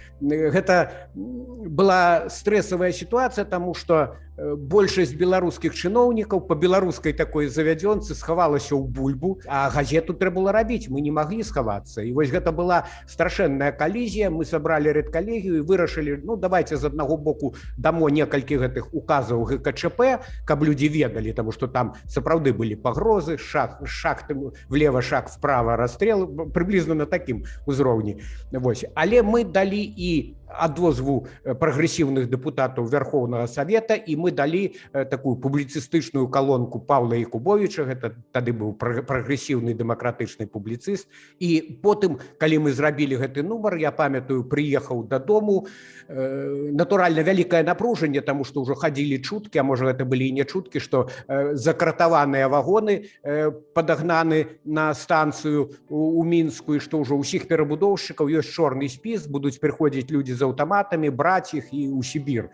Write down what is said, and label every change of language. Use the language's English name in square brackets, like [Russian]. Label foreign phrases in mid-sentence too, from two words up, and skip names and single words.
[Belarusian] Гэта была стрэсавая сітуацыя, таму што большасць беларускіх чыноўнікаў па беларускай такой завядзёнцы схавалася ў бульбу, а газету трэба было рабіць, мы не маглі схавацца. І вось гэта была страшэнная калізія, мы сабралі рэдкалегію і вырашылі, ну давайте з аднаго боку дамо некалькі гэтых указаў ГКЧП, каб людзі ведалі, таму што там сапраўды былі пагрозы, [Russian] шаг влево, шаг вправо, расстрел, [Belarusian] прыблізна на такім узроўні. Але мы далі і адозву прагрэсіўных дэпутатаў Верхоўнага Савета, і мы далі такую публіцыстычную калонку Паўла Якубовіча, гэта тады быў прагрэсіўны дэмакратычны публіцыст. І потым, калі мы зрабілі гэты нумар, я памятаю, прыехаў дадому, натуральна, вялікае напружанне, таму што ўжо хадзілі чуткі, а можа гэта былі і не чуткі, што закратаваныя вагоны падагнаны на станцыю у Мінску, і што ўжо ўсіх перабудоўшчыкаў ёсць чорны спіс, будуць прыходзіць людзі з аўтаматамі, браць іх і ў Сібір.